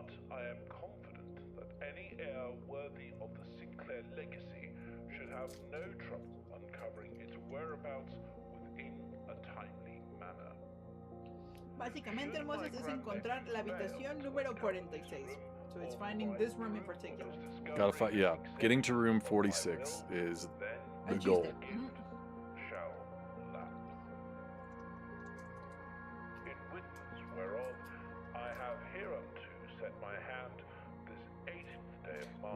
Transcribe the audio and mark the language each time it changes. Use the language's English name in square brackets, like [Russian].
[English] I am confident that any heir worthy of the Sinclair legacy should have no trouble uncovering its whereabouts within a timely manner. [Spanish] Básicamente, hermosas, es encontrar la habitación número 46. [English] So it's finding this room in particular. Gotta find. Yeah, getting to room 46 is the [Spanish] El [English] goal. [Spanish] chiste. Ujú. [English] Shall lapse. In witness whereof I have hereunto set my hand this 8th day of March.